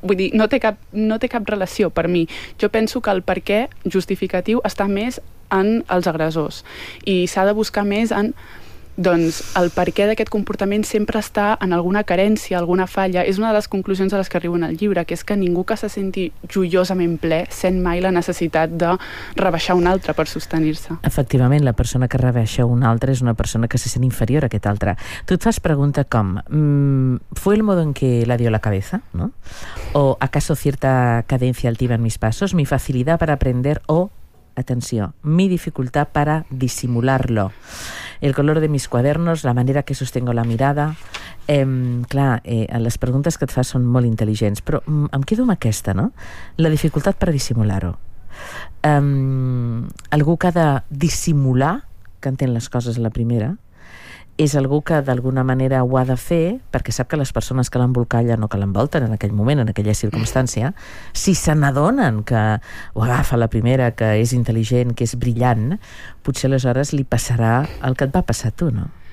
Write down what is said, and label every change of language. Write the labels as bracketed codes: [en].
[ca] Vull dir, no té cap relació per mi. Jo penso que el per què justificatiu està més en els agressors i s'ha de buscar més en, doncs, el per què d'aquest comportament sempre està en alguna carència, alguna falla. És una de les conclusions a les que arribo en el llibre, que és que ningú que se senti joiosament ple sent mai la necessitat de rebaixar un altre per sostenir-se. Efectivament, la persona que rebaixa un altre és una persona que se sent inferior a aquest altre. Tu et fas pregunta com [es] ¿fue el modo en que la dio la cabeza? ¿No? ¿O acaso cierta cadencia altiva en mis pasos? ¿Mi facilidad para aprender o, atenció, mi dificultad para disimularlo? El color de mis cuadernos, la manera que sostengo la mirada. [ca] Les preguntes que et fas són molt intel·ligents, però em quedo amb aquesta, no? La dificultat per dissimular-ho. Algú que ha de dissimular, que entén les coses a la primera, és algú que d'alguna manera ho ha de fer perquè sap que les persones que l'embolcallen o que l'envolten en aquell moment, en aquella circumstància, si se n'adonen que ho agafa la primera, que és intel·ligent, que és brillant, potser aleshores li passarà el que et va passar a tu, no?